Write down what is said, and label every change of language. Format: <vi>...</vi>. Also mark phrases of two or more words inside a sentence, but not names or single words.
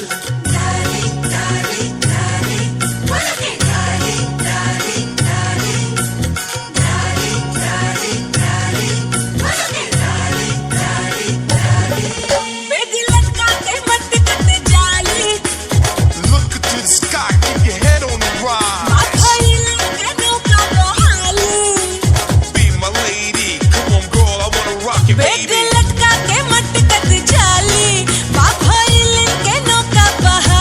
<bho>डाली डाली डाली, बोल के डाली डाली डाली, डाली डाली डाली, बोल के डाली डाली डाली। बेदी लटका के मत कट जाली।</bho> <en>Look to the sky, keep your head on the rise. Be my lady, come on girl, I wanna rock you, baby.</en> <bho>लटका के मत कट जाली, बाप के नौका</bho>